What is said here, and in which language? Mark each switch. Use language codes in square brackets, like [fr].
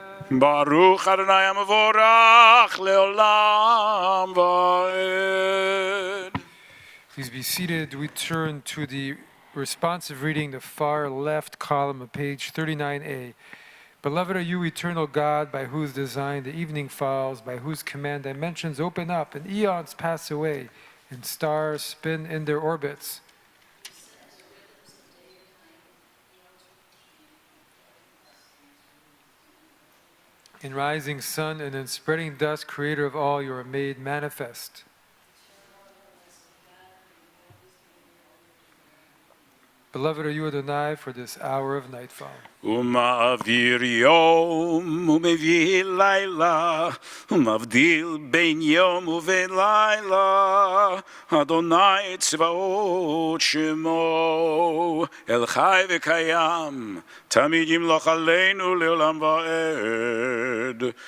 [he] ברוך אדוני המבורך לעולם ועד. [en] Please be seated. We turn to the responsive reading, the far left column of page 39a. Beloved are you, eternal God, by whose design the evening falls, by whose command dimensions open up and eons pass away, and stars spin in their orbits. In rising sun and in spreading dusk, creator of all, you are made manifest. Beloved are you, Adonai, for this hour of nightfall. [he] ומעביר יום ומביא לילה, ומבדיל בין יום ובין לילה. אדוני צבאות שמו, אל חי וקיים, תמיד ימלוך עלינו לעולם ועד.